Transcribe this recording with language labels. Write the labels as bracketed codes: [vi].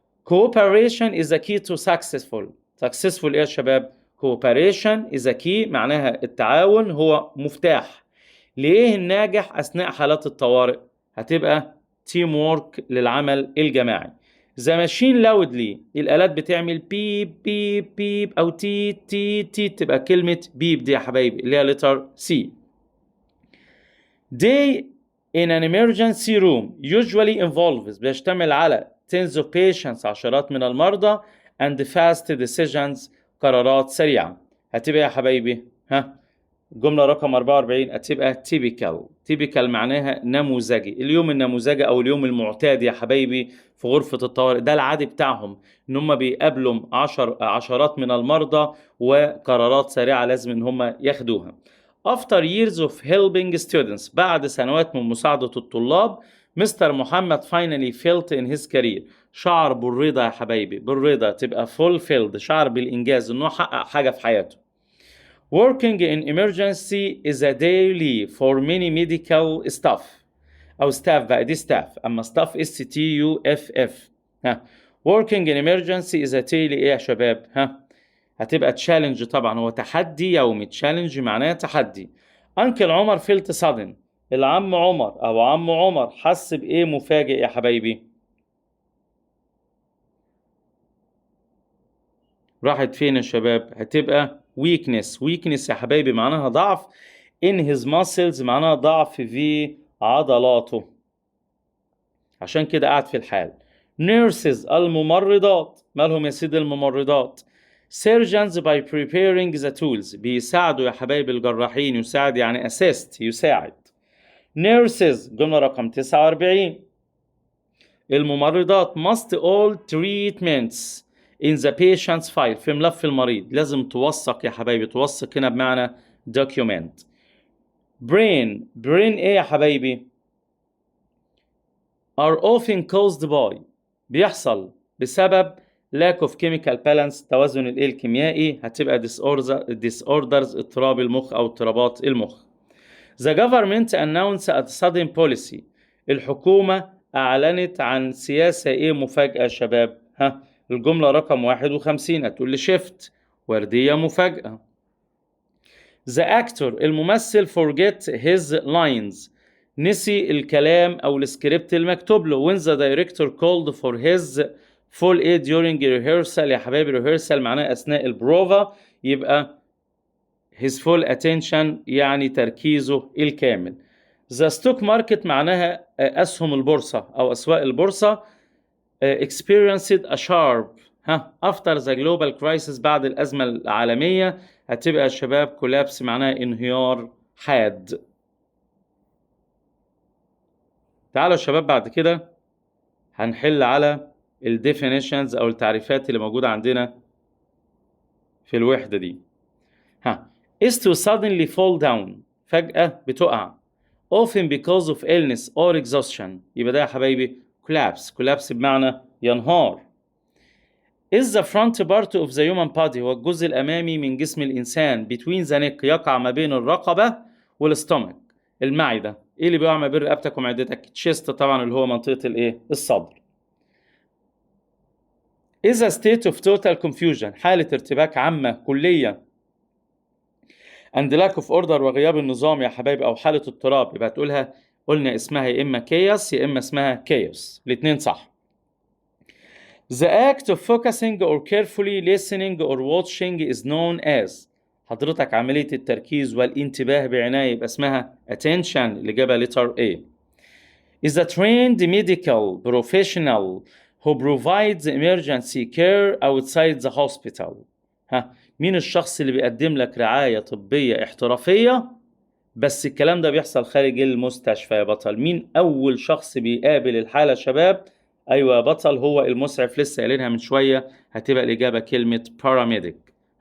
[en] Cooperation is a key to successful [ar] ايه يا شباب؟ [en] Cooperation is a key [ar] معناها التعاون هو مفتاح ليه الناجح أثناء حالات الطوارئ. هتبقى teamwork للعمل الجماعي. [en] The machine loudly، [ar] الآلات بتعمل بيب بيب بيب أو تي تي تي، تبقى كلمة بيب دي يا حبايبي اللي هي letter C. [en] Day in an emergency room usually involves، [ar] بيشتمل على [en] tens of patients، [ar] عشرات من المرضى، [en] and fast decisions، [ar] قرارات سريعة. هتبقى يا حبايبي جملة رقم 44 هتبقى typical معناها نموذجي. اليوم النموذجي أو اليوم المعتاد يا حبايبي في غرفة الطوارئ، ده العادي بتاعهم، إن هم بيقابلوا عشرات من المرضى وقرارات سريعة لازم إن هم ياخدوها. [en] After years of helping students، [ar] بعد سنوات من مساعدة الطلاب، مستر محمد [en] finally felt in his career، [ar] شعر بالرضا يا حبايبي. بالرضا تبقى fulfilled، شعر بالإنجاز إنه حقق حاجة في حياته. [en] Working in emergency is a daily for many medical staff [ar] أو [en] staff [ar] بقى دي [en] staff، [ar] أما [en] staff STUFF. Working in emergency is a daily [ar] إيه يا شباب؟ هتبقى challenge، طبعا هو تحدي يومي. challenge معناه تحدي. أنكل عمر [en] felt sudden، [ar] العم عمر أو عم عمر حس بإيه مفاجئ يا حبايبي؟ راحت فين يا شباب؟ هتبقى weakness يا حبايبي معناها ضعف. [en] in his muscles [ar] معناها ضعف في عضلاته، عشان كده قاعد في الحال. nurses الممرضات، مالهم يا سيدي الممرضات؟ [en] surgeons by preparing the tools، [ar] بيساعدوا يا حبايبي الجراحين. يساعد يعني assist، يساعد. nurses جملة رقم 49 الممرضات [en] must all treatments in the patient's file [ar] في ملف المريض. لازم توثق يا حبايبي. توثق هنا بمعنى document. [en] brain [ar] ايه يا حبايبي؟ [en] are often caused by [ar] بيحصل بسبب [en] lack of chemical balance [ar] توازن الايه الكيميائي. هتبقى disorders اضطراب المخ او اضطرابات المخ. [en] The government announced a sudden policy [ar] الحكومة أعلنت عن سياسة إيه مفاجأة يا شباب؟ ها الجملة رقم 51 هتقول لي shift وردية مفاجأة. [en] The actor [ar] الممثل [en] forget his lines [ar] نسي الكلام أو السكريبت المكتوب له. [en] when the director called for his full aid during rehearsal [ar] يا حبايبي [en] rehearsal [ar] معناه أثناء البروفا يبقى [en] his full attention [ar] يعني تركيزه الكامل. [en] The stock market [ar] معناها أسهم البورصة أو أسواق البورصة [en] experienced a sharp after the global crisis [ar] بعد الأزمة العالمية. هتبقى يا شباب collapse معناها انهيار حاد. تعالوا يا شباب بعد كده هنحل على ال definitions أو التعريفات اللي موجودة عندنا في الوحدة دي. [en] is to suddenly fall down [ar] فجأة بتقع. [en] often because of illness or exhaustion [ar] يبقى ده يا حبايبي [en] collapse [ar] بمعنى ينهار. [en] is the front part of the human body [ar] هو الجزء الأمامي من جسم الإنسان [en] between the neck [ar] يقع ما بين الرقبة والستومك المعدة. إيه اللي بيقع ما بين رقبتك ومعدتك؟ chest طبعا اللي هو منطقة الإيه؟ الصدر. [en] is a state of total confusion [ar] حالة ارتباك عامة كلية [en] and lack of order [ar] وغياب النظام يا حبايبي أو حالة اضطراب. يبقى تقولها قلنا اسمها يا إما chaos يا إما اسمها chaos الاتنين صح. [en] The act of focusing or carefully listening or watching is known as [ar] حضرتك عملية التركيز والانتباه بعناية يبقى اسمها [en] attention [ar] اللي جابها [en] letter A. is a trained medical professional who provides emergency care outside the hospital. [ar] مين الشخص اللي بيقدم لك رعاية طبية احترافية بس الكلام ده بيحصل خارج المستشفى يا بطل؟ مين أول شخص بيقابل الحالة شباب؟ أيوة يا بطل هو المسعف لسه قايلينها من شوية. هتبقى الإجابة كلمة paramedic.